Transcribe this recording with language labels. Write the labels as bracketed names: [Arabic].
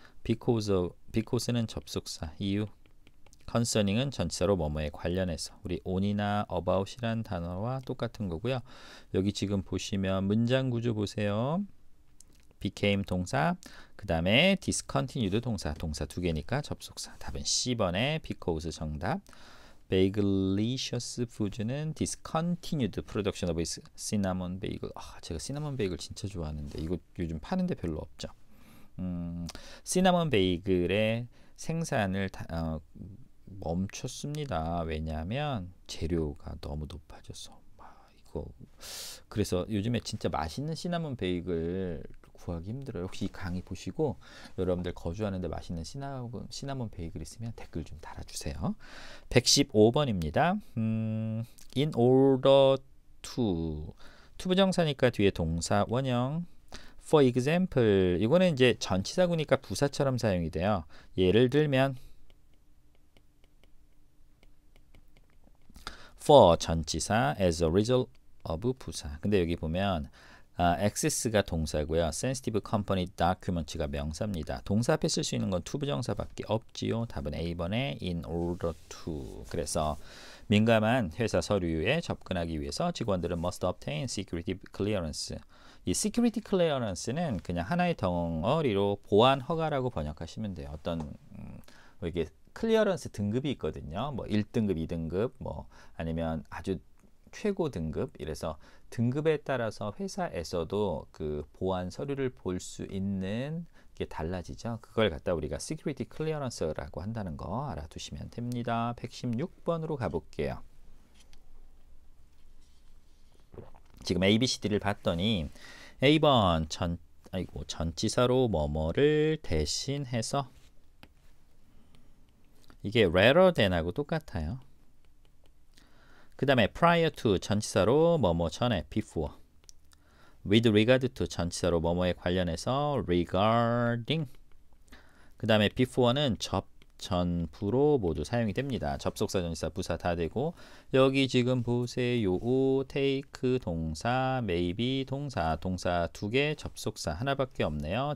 [Korean] because는 접속사 이유 concerning은 전치사로 뭐뭐에 관련해서 우리 on이나 about이란 단어와 똑같은 거고요. 여기 지금 보시면 문장 구조 보세요. became 동사, 그 다음에 discontinued 동사 두 개니까 접속사. 답은 C번의 because 정답. [English] Bagelicious Foods는 discontinued production of cinnamon bagel. [Korean] 제가 시나몬 베이글 진짜 좋아하는데 이거 요즘 파는데 별로 없죠. 시나몬 베이글의 생산을 멈췄습니다. 왜냐하면 재료가 너무 높아져서 이거 그래서 요즘에 진짜 맛있는 시나몬 베이글 구하기 힘들어요. 혹시 이 강의 보시고 여러분들 거주하는데 맛있는 시나몬 베이글 있으면 댓글 좀 달아주세요. 115번입니다. [English] in order to [Korean] 부정사니까 뒤에 동사 원형. [English] for example [Korean] 이거는 이제 전치사구니까 부사처럼 사용이 돼요. 예를 들면 for 전치사 [English] as a result of [Korean] 부사. 근데 여기 보면 access가 동사고요. sensitive company documents가 명사입니다. 동사 앞에 쓸 수 있는 건 to 부정사밖에 없지요. 답은 A번에 in order to. 그래서 민감한 회사 서류에 접근하기 위해서 직원들은 [English] must obtain security clearance. [Korean] 이 security clearance는 그냥 하나의 덩어리로 보안 허가라고 번역하시면 돼요. 어떤 뭐 이게 클리어런스 등급이 있거든요. 뭐 1등급, 2등급, 뭐 아니면 아주 최고 등급. 이래서 등급에 따라서 회사에서도 그 보안 서류를 볼 수 있는 게 달라지죠. 그걸 갖다 우리가 security clearance라고 한다는 거 알아두시면 됩니다. 116번으로 가볼게요. 지금 A, B, C, D를 봤더니 A번 전치사로 뭐뭐를 대신해서 이게 [English] rather than [Korean] 하고 똑같아요. 그 다음에 [English] prior to [Korean] 전치사로 뭐뭐 전에 before. [English] with regard to [Korean] 전치사로 뭐뭐에 관련해서 regarding. 그 다음에 before는 전부로 모두 사용이 됩니다. 접속사, 전치사, 부사 다 되고 여기 지금 보세요. take 동사, maybe 동사, 동사 2개, 접속사 하나밖에 없네요.